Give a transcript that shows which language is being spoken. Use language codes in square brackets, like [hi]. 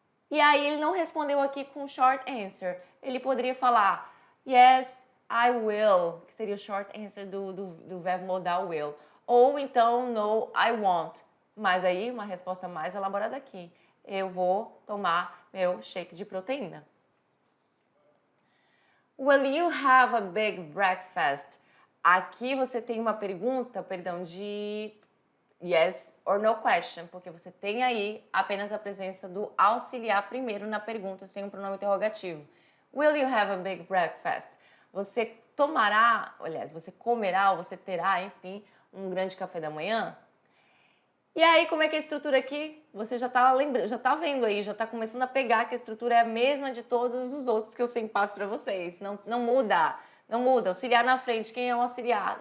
[pt] E aí ele não respondeu aqui com short answer. Ele poderia falar, [en] yes, I will, [pt] que seria o short answer do verbo modal will. Ou então, [en] no, I won't. [pt] Mas aí, uma resposta mais elaborada aqui. Eu vou tomar meu shake de proteína. [en] Will you have a big breakfast? [pt] Aqui você tem uma pergunta, de yes or no question, porque você tem aí apenas a presença do auxiliar primeiro na pergunta, sem um pronome interrogativo. [en] Will you have a big breakfast? [pt] Você tomará, aliás, você comerá ou você terá, enfim, um grande café da manhã? E aí, como é que é a estrutura aqui? Você já tá vendo aí, já tá começando a pegar que a estrutura é a mesma de todos os outros que eu sempre passo para vocês. Não muda. Não muda. Auxiliar na frente. Quem é o auxiliar?